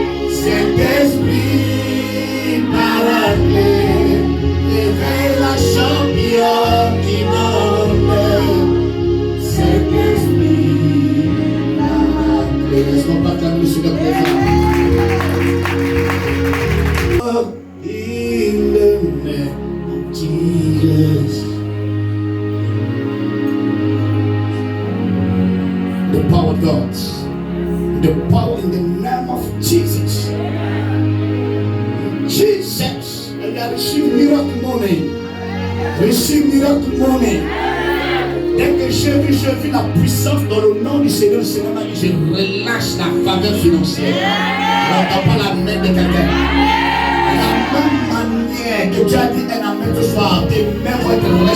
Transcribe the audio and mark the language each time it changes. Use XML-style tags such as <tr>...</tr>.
<fr>Saint-Esprit, Paraclet. Réveille le champion qui dort en moi. Saint-Esprit, Paraclet. Laisse-moi partager sur le présent.</fr> <en>In the name of Jesus, the power of God, the power in the name of Jesus. Jesus, and I receive miracle money. Receive miracle money.</en> <fr>Dès que j'ai vu la puissance dans le nom du Seigneur, je relâche la faveur financière. On n'a pas la main de quelqu'un. La même manière que tu as dit un amen ce soir, tes mains vont être</fr>